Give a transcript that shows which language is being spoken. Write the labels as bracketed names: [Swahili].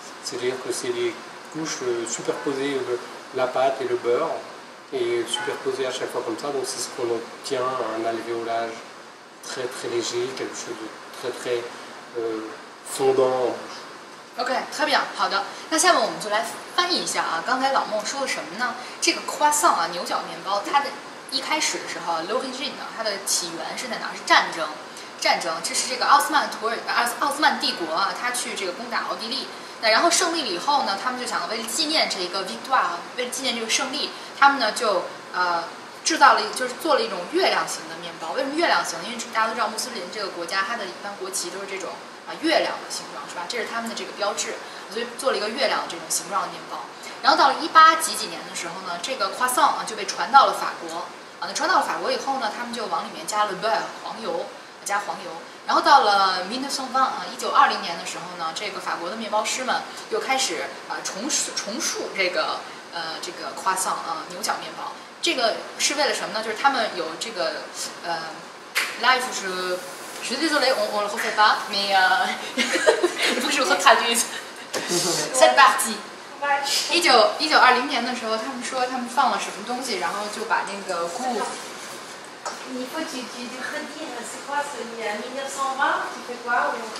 [French] C'est-à-dire que c'est des couches superposées, la pâte et le beurre, et superposées à chaque fois comme ça. Donc c'est ce qu'on obtient, un alvéolage très très léger, quelque chose de très très fondant en bouche. OK， très bien， [Chinese] 好的。那下面我们就来翻译一下啊，刚才老孟说的什么呢？这个 croissant 啊，牛角面包，它的一开始的时候 l'origine 呢，它的起源是在哪儿？是战争。这是这个奥斯曼帝国啊，他去这个攻打奥地利。那然后胜利了以后呢，他们就想为了纪念这个 victoire， 为了纪念这个胜利，他们呢就制造了就是做了一种月亮形的面包。为什么月亮形？因为大家都知道穆斯林这个国家，它的一般国旗都是这种月亮的形状，是吧？这是他们的这个标志，所以做了一个月亮的这种形状的面包。然后到了18几年的时候呢，这个 croissant 就被传到了法国那传到了法国以后呢，他们就往里面加了 beurre 黄油，加黄油。然后到了1920年的时候呢，这个法国的面包师们又开始重塑这个croissant牛角面包。这个是为了什么呢？就是他们有这个 [French] là je suis désolée, on le refait pas, mais il faut que je retraduise cette partie。 [Chinese] 1920年的时候，他们说他们放了什么东西，然后就把那个菇。 [French] Il faut que tu redires, c'est quoi, c'est 1920, tu fais quoi